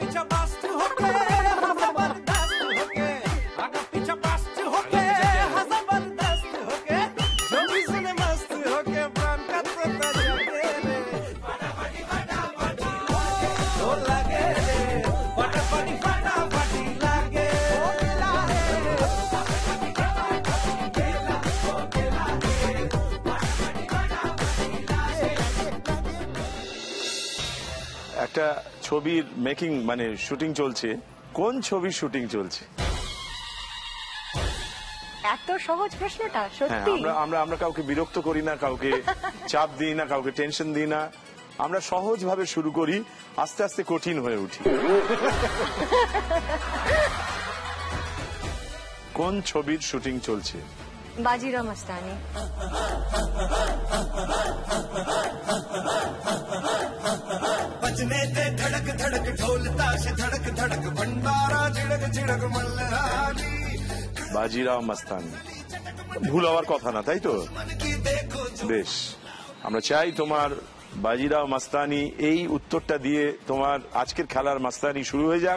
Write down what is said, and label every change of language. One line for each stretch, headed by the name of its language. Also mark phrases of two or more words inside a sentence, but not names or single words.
Hindi: पीछा मस्त होके जबरदस्त होके, आगा पीछा मस्त होके जबरदस्त होके, जो भी सुने मस्त होके प्राण का तोता जागे रे, फटाफटी तो लगे रे, फटाफटी लगे
Bangla: একটা ছবির মেকিং মানে শুটিং চলছে। কোন ছবির শুটিং চলছে? এত সহজ প্রশ্নটা হ্যাঁ, সত্যি। আমরা আমরা কাউকে বিরক্ত করি না, কাউকে চাপ দিই না, কাউকে টেনশন দিই না। আমরা সহজ ভাবে শুরু করি, আস্তে আস্তে কঠিন হয়ে উঠি। কোন ছবির শুটিং চলছে? বাজিরাও মস্তানি।
Hindi: बजने दे धड़क धड़क ढोल ताश धड़क धड़क भंडारा झिड़क झिड़क मल्हारी
Bangla: বাজিরাও মাস্তানি। ভুল হওয়ার কথা না, তাই তো? বেশ, আমরা চাই তোমার বাজিরাও মাস্তানি এই উত্তরটা দিয়ে তোমার আজকের খেলার মাস্তানি শুরু হয়ে যাক।